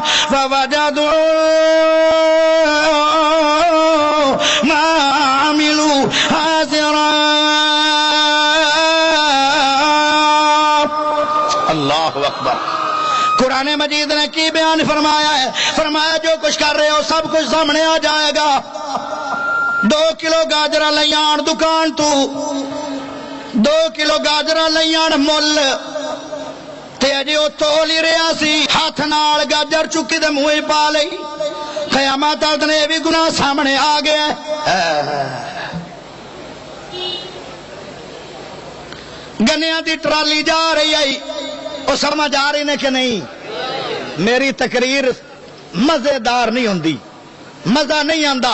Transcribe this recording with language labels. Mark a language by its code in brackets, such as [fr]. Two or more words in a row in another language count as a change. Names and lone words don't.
[ar] فوجدوا ما عملوا حاضرا. اللہ اکبر. [ur] قرآن مجید نے کی بیان فرمایا ہے؟ فرمایا جو کچھ کر رہے ہو سب کچھ سامنے آ جائے گا. [pa] 2 کلو گاجرہ لئی آن دکان تو 2 کلو گاجرہ لئی آن مل تے اجے او تول ہی رہا سی ہاتھ نال گاجر چکی تے منہ پا لئی. [ur] قیامت نے بھی گناہ سامنے آ گیا. [pa] گنیاں دی ٹرالی جا رہی ہے وہ سمجھ آ رہی نے کہ نہیں؟ میری تقریر مزیدار نہیں ہوندی، مزہ نہیں آندا.